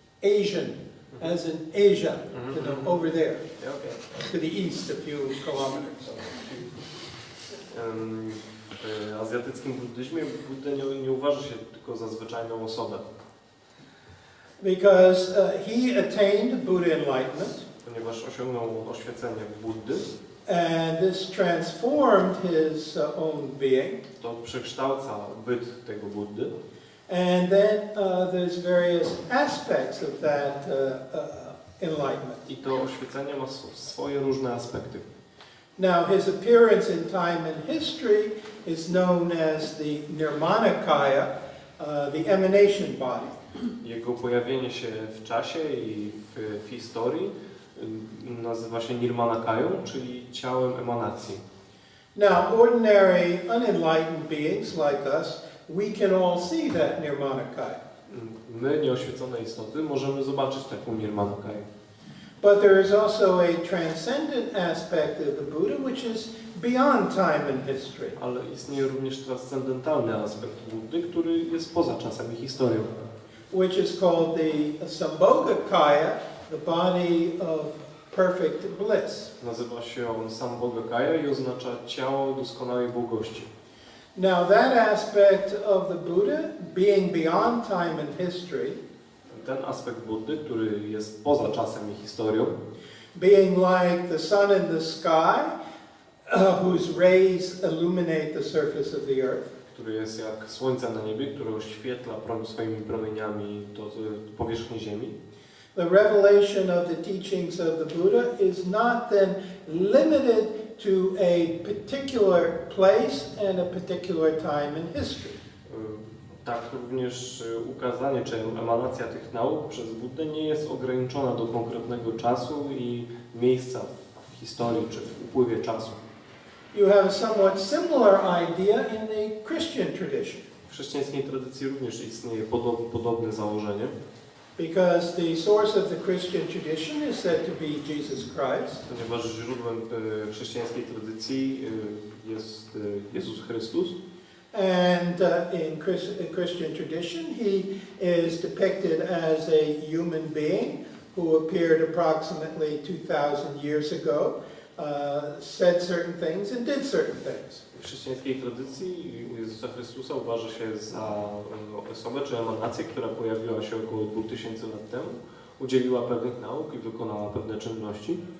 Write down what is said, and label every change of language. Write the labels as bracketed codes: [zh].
[en] Asian, as in Asia, you know, over there, Okay. to the east a few kilometers. [pl] W azjatyckim buddyzmie Buddę nie uważa się tylko za zwyczajną osobę. [en] because he attained Buddha enlightenment. [pl] Ponieważ osiągnął oświecenie Buddy, [en] And this transformed his own being. [pl] to przekształca byt tego Buddy. [en] And then there's various aspects of that enlightenment. [pl] I to oświecenie ma swoje różne aspekty. [en] Now his appearance in time and history is known as the Nirmanakaya, the emanation body. [pl] Jego pojawienie się w czasie i w historii nazywa się Nirmanakają, czyli ciałem emanacji. [en] Now ordinary unenlightened beings like us, we can all see that Nirmanakaya. [pl] My, nieoświecone istoty, możemy zobaczyć taką Nirmanakaję. [en] But there is also a transcendent aspect of the Buddha which is beyond time and history. [pl] Ale istnieje również transcendentalny aspekt Buddy, który jest poza czasem i historią. [en] Which is called the Sambhogakaya, the body of perfect bliss. [pl] Nazywa się on Sambhogakaya i oznacza ciało doskonałej błogości. [en] Now that aspect of the Buddha, being beyond time and history, [pl] Ten aspekt Buddy, który jest poza czasem i historią, [en] being like the sun in the sky, whose rays illuminate the surface of the earth, [pl] który jest jak słońce na niebie, które oświetla swoimi promieniami powierzchnię Ziemi. [en] the revelation of the teachings of the Buddha is not then limited to a particular place and a particular time in history. [pl] Tak również ukazanie czy emanacja tych nauk przez Buddę nie jest ograniczona do konkretnego czasu i miejsca w historii czy w upływie czasu. [en] You have a somewhat similar idea in the Christian tradition. [pl] W chrześcijańskiej tradycji również istnieje podobne założenie. [en] Because the source of the Christian tradition is said to be Jesus Christ. [pl] Ponieważ źródłem chrześcijańskiej tradycji jest Jezus Chrystus. [en] And in Christian tradition, he is depicted as a human being who appeared approximately 2000 years ago, said certain things and did certain things. [pl] W chrześcijańskiej tradycji Jezusa Chrystusa uważa się za osobę czy emanację, która pojawiła się około 2000 lat temu, udzieliła pewnych nauk i wykonała pewne czynności.